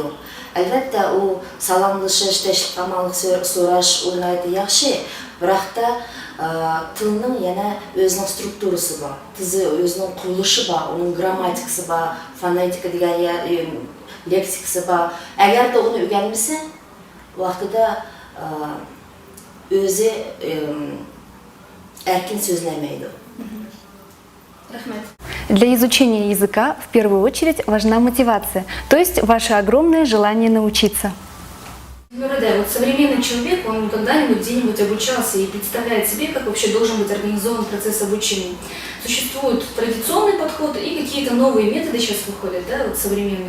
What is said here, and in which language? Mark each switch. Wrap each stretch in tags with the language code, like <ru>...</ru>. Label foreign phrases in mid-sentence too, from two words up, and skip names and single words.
<uz>Albatta u salomlashish, tinchlik amallik so'rash o'ynaydi yaxshi, biroq da tilning yana o'zining strukturasi bor, tizi o'zining qurilishi bor, uning grammatikasi bor, fonetika degan leksikasi bor. Agarda uni o'rganmasa, vaqtida o'zi erkin so'zlamaydi.</uz> <ru>Рахмет. Для изучения языка в первую очередь важна мотивация, то есть ваше огромное желание научиться. Вот современный человек, он когда-нибудь где-нибудь обучался и представляет себе, как вообще должен быть организован процесс обучения. Существуют традиционные подходы и какие-то новые методы сейчас выходят, да, вот современные.</ru>